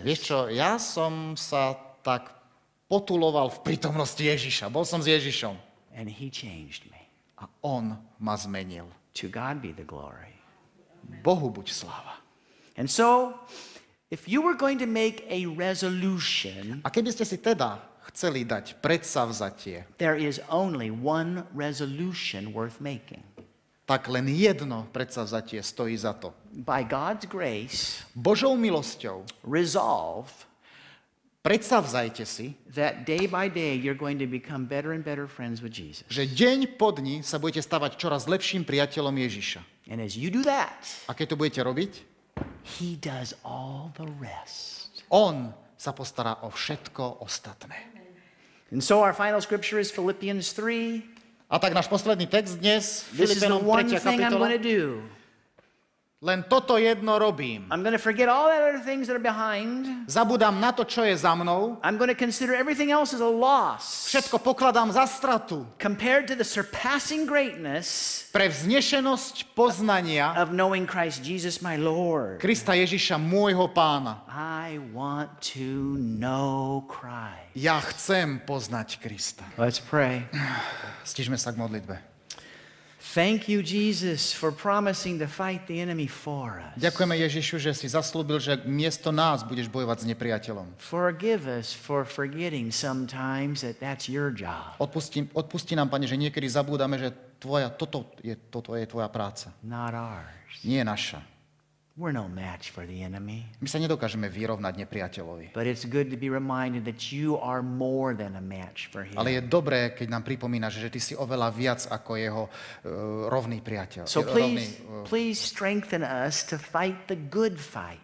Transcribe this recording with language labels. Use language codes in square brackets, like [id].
[sk] Vieš čo, ja som sa tak potuloval v prítomnosti Ježiša. Bol som s Ježišom. [en] And he changed me. [sk] A on ma zmenil. [en] To God be the glory. [sk] Bohu buď sláva. [en] And so, if you were going to make a resolution, [sk] A keby ste si teda chceli dať predsavzatie, [en] there is only one resolution worth making. [sk] tak len jedno predsavzatie stojí za to. [en] By God's grace, [sk] Božou milosťou [en] resolve [sk] predsavzajte si, [en] that day by day you're going to become better and better friends with Jesus. [sk] že deň po dni sa budete stavať čoraz lepším priateľom Ježiša. [en] And as you do that, [sk] A keď to budete robiť, [en] He does all the rest. [sk] on sa postará o všetko ostatné. [en] And so our final scripture is Philippians 3. [sk] A tak náš posledný text dnes, [en] This is the [sk] Filipenom [en] one [sk] 3. [en] thing I'm going [sk] kapitola. [en] to do. [sk] Len toto jedno robím. [en] I'm going to forget all the other things that are behind. [sk] Zabudám na to, čo je za mnou. [en] I'm going to consider everything else as a loss [sk] Všetko pokladám za stratu. [en] compared to the surpassing greatness [sk] Pre vznešenosť poznania [en] of knowing Christ Jesus my Lord. [sk] Krista Ježiša, môjho pána. [en] I want to know Christ. [sk] Ja chcem poznať Krista. [en] Let's pray. [sk] Stížme sa k modlitbe. [en] Thank you, Jesus, for promising to fight the enemy for us. [sk] Ďakujeme Ježišu, že si zaslúbil, že miesto nás budeš bojovať s nepriateľom. [en] Forgive us for forgetting sometimes that that's your job, [sk] Odpusti nám, Pane, že niekedy zabúdame, že toto je tvoja práca. [en] not ours. [sk] Nie je naša. [en] We're no match for the enemy. [sk] My sa nedokážeme vyrovnať nepriateľovi. [en] But it's good to be reminded that you are more than a match for him. [sk] Ale je dobré, keď nám pripomínaš, že ty si oveľa viac ako jeho rovný priateľ. [en] So [sk] rovný [en] please strengthen us to fight the good fight